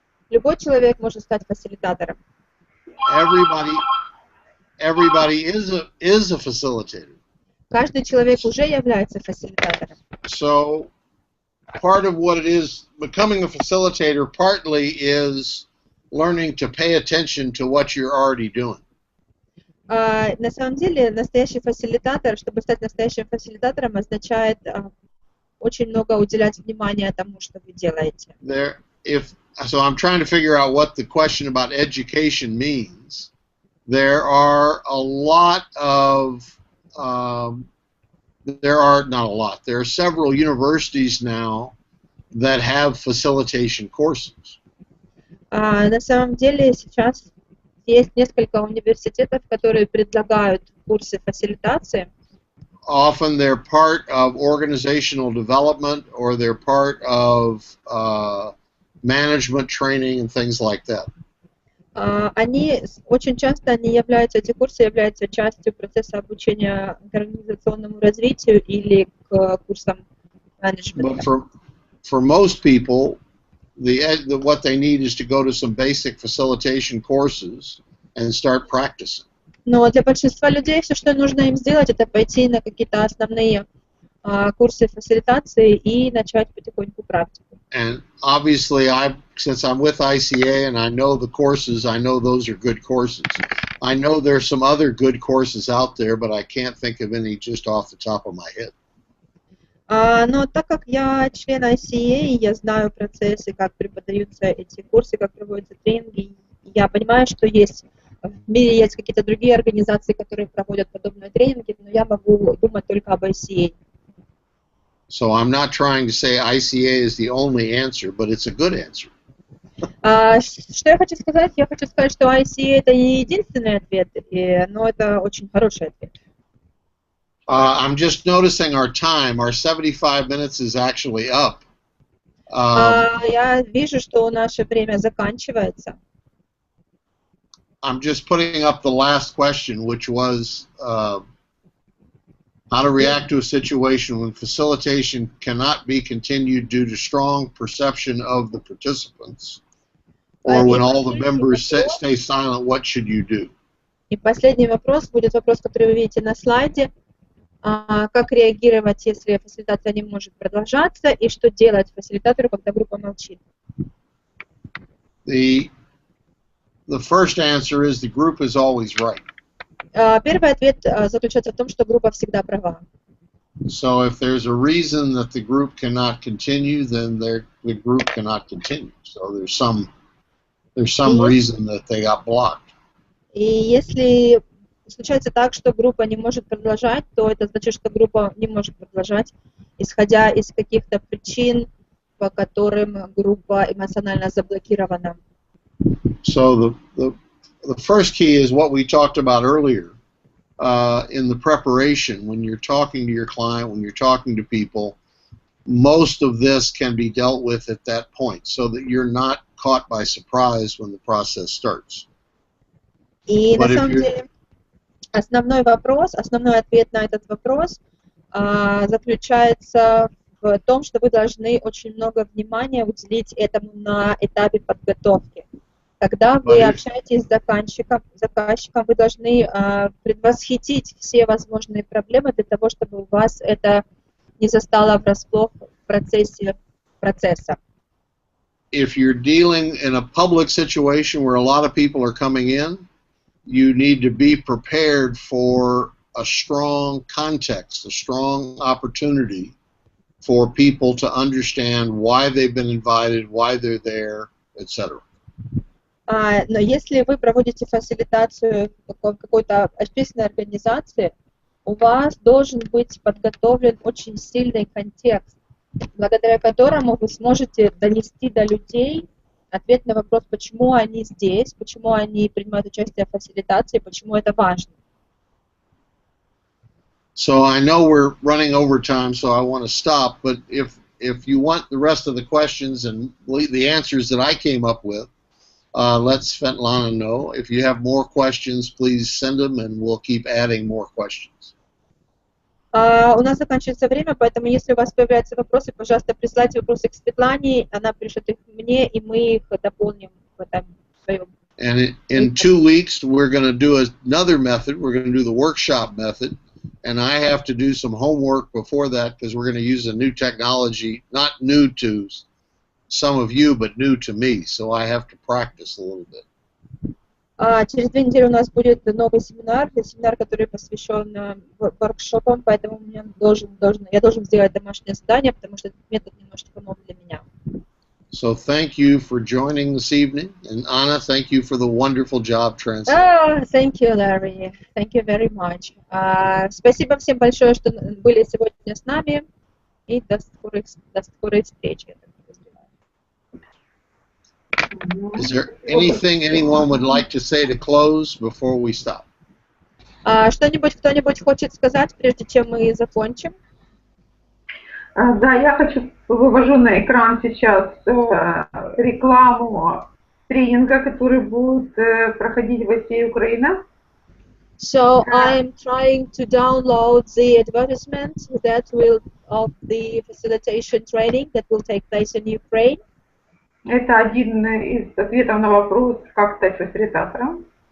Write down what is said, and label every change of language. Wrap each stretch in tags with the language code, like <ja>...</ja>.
<ru>Любой человек может стать фасилитатором.</ru> <en>Everybody is a facilitator.</en> <ru>Каждый человек уже является фасилитатором.</ru> <en>So part of what it is, becoming a facilitator partly is learning to pay attention to what you're already doing.</en> <ru>На самом деле, настоящий фасилитатор, чтобы стать настоящим фасилитатором, означает очень много уделять внимания тому, что вы делаете.</ru> <en>So I'm trying to figure out what the question about education means. There are a lot of there are several universities now that have facilitation courses.</en> <ru>На самом деле сейчас есть несколько университетов, которые предлагают курсы фасилитации.</ru> <en>Often they're part of organizational development or they're part of management training and things like that.</en> <ru>Очень часто эти курсы являются частью процесса обучения к организационному развитию или к курсам менеджмента.</ru> <en>But for most people, what they need is to go to some basic facilitation courses and start practicing.</en> <ru>Но для большинства людей все, что нужно им сделать, это пойти на какие-то основные курсы фасилитации и начать потихоньку практику.</ru> <en>And obviously, since I'm with ICA and I know the courses, I know those are good courses. I know there's some other good courses out there, but I can't think of any just off the top of my head.</en> <ru>Но так как я член ICA, я знаю процессы, как преподаются эти курсы, как проводятся тренинги, я понимаю, что в мире есть какие-то другие организации, которые проводят подобные тренинги, но я могу думать только об ICA.</ru> <en>So I'm not trying to say ICA is the only answer, but it's a good answer.</en> <ru>Что я хочу сказать? Я хочу сказать, что ICA это не единственный ответ, но это очень хороший ответ.</ru> <en>I'm just noticing our time. Our 75 minutes is actually up.</en> <ru>Я вижу, что наше время заканчивается.</ru> <en>I'm just putting up the last question, which was how to react to a situation when facilitation cannot be continued due to strong perception of the participants, or when all the members stay silent, what should you do?</en> <ru>И последний вопрос будет вопрос, который вы видите на слайде. Как реагировать, если фасилитация не может продолжаться, и что делать фасилитатору, когда группа молчит?</ru> <en>The first answer is the group is always right.</en> <ru>Первый ответ заключается в том, что группа всегда права.</ru> <en>So if there's a reason that the group cannot continue, then the group cannot continue. So there's some reason that they got blocked.</en> <ru>И если случается так, что группа не может продолжать, то это значит, что группа не может продолжать, исходя из каких-то причин, по которым группа эмоционально заблокирована.</ru> <en>So the first key is what we talked about earlier in the preparation. When you're talking to your client, when you're talking to people, most of this can be dealt with at that point so that you're not caught by surprise when the process starts.</en> <ru>И на самом деле основной ответ на этот вопрос заключается в том, что вы должны очень много внимания уделить этому на этапе подготовки. Когда вы общаетесь с заказчиком, вы должны предвосхитить все возможные проблемы для того, чтобы у вас это не застало врасплох в процессе процесса.</ru> <en>If you're dealing in a public situation where a lot of people are coming in, you need to be prepared for a strong context, a strong opportunity for people to understand why they've been invited, why they're there, etc.</en> <ru>Но если вы проводите фасилитацию в какой-то общественной организации, у вас должен быть подготовлен очень сильный контекст, благодаря которому вы сможете донести до людей ответ на вопрос, почему они здесь, почему они принимают участие в фасилитации, почему это важно.</ru> <en>So I know we're running over time, so I want to stop, but if you want the rest of the questions and the answers that I came up with, let Svetlana know. If you have more questions, please send them, and we'll keep adding more questions.</en> <ru>У нас заканчивается время, поэтому если у вас появляются вопросы, пожалуйста, присылайте вопросы к Светлане, она пришлет их мне, и мы их дополним в этом своем.</ru> <en>And in 2 weeks, we're going to do another method. We're going to do the workshop method, and I have to do some homework before that because we're going to use a new technology, not new to some of you, but new to me, so I have to practice a little bit.</en> <ru>Через 2 недели у нас будет новый семинар, который посвящен воркшопам, поэтому я должен сделать домашнее задание, потому что этот метод немножко новый для меня.</ru> <en>So thank you for joining this evening, and Anna, thank you for the wonderful job translating. Thank you, Larry. Thank you very much.</en> <ru>Спасибо всем большое, что были сегодня с нами, и до скорой встречи.</ru> <en>Is there anything anyone would like to say to close before we stop?</en> <ru>Кто-нибудь хочет сказать, прежде чем мы закончим? Да, я вывожу на экран сейчас рекламу тренинга, который будет проходить в России и Украине.</ru> <en>So I'm trying to download the advertisement of the facilitation training that will take place in Ukraine.</en> <ru>Это один из ответов на вопрос, как стать фасилитатором.</ru>